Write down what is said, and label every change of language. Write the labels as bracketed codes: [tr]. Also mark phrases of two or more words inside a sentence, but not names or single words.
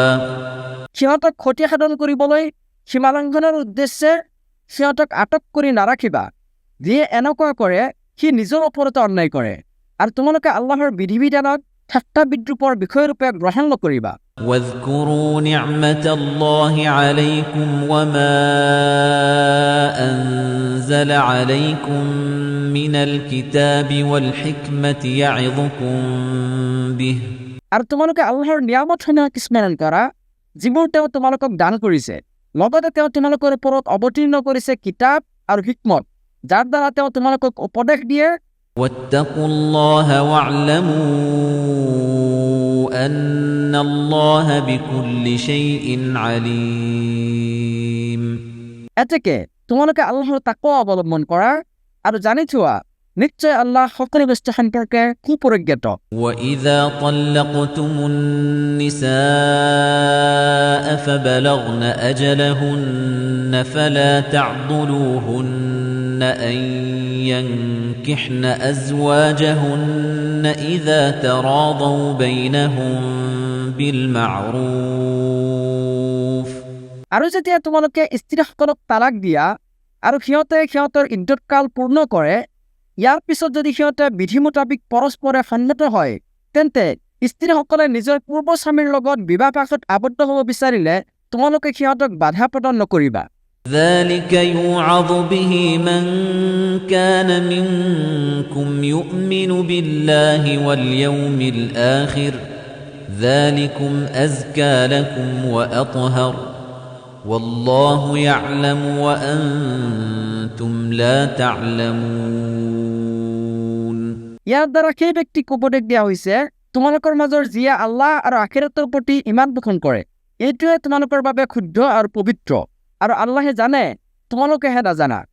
[as] সিহঁতক ক্ষতি সাধন কৰিবলৈ সীমালংঘনৰ উদ্দেশ্যে সিহঁতক আটক কৰি নাৰাখিবা। যিয়ে এনেকুৱা কৰে সি নিজৰ ওপৰতে অন্যায় কৰে আৰু তোমালোকে আল্লাহৰ বিধি বিধানক ঠাট্টা বিদ্ৰূপৰ বিষয়ৰূপে গ্ৰহণ নকৰিবা। [ar] واذكروا نعمة الله عليكم وما أنزل عليكم من الكتاب والحكمة يعظكم به [as] আৰু তোমালোকে আল্লাহৰ নিয়ামতসমূহক স্মৰণ কৰা যিবোৰ তেওঁ তোমালোকক দান কৰিছে লগতে তেওঁ তোমালোকৰ ওপৰত অৱতীৰ্ণ কৰিছে কিতাপ আৰু হিকমত যাৰ দ্বাৰা তেওঁ তোমালোকক উপদেশ দিয়ে। [ar] واتقوا الله واعلموا أن الله بكل شيء عليم [as] এতেকে তোমালোকে আল্লাহৰ তাকৱা অৱলম্বন কৰা আৰু জানি থোৱা নিশ্চয় আল্লাহ সকলো বস্তু সম্পৰ্কে সুপৰিজ্ঞাত। [ar] وإذا طلقتم النساء فبلغن أجلهن فلا تعضلوهن أن ينكحن أزواجهن إذا تراضوا بينهم بالمعروف [as] আৰু যেতিয়া তোমালোকে স্ত্ৰীসকলক তালাক দিয়া আৰু সিহঁতৰ ইদ্যৎকাল পূৰ্ণ কৰে ইয়াৰ পিছত যদি সিহঁতে বিধি মোতাবিক পৰস্পৰে সন্মত হয় তেন্তে স্ত্ৰীসকলে নিজৰ পূৰ্ব স্বামীৰ লগত বিবাহ পাশত আবদ্ধ হ'ব বিচাৰিলে তোমালোকে সিহঁতক বাধা প্ৰদান নকৰিবা। [ar] ذلك يوعظ به من كان منكم يؤمن بالله واليوم الآخر ذلكم أزكى لكم وأطهر والله يعلم وأنتم لا تعلمون [as] ইয়াৰ দ্বাৰা সেই ব্যক্তিক উপদেশ দিয়া হৈছে তোমালোকৰ মাজৰ যিয়ে আল্লাহ আৰু আখিৰাতৰ প্ৰতি ইমান পোষণ কৰে এইটোৱে তোমালোকৰ বাবে শুদ্ধ আৰু পবিত্ৰ আৰু আল্লাহে জানে তোমালোকেহে নাজানা।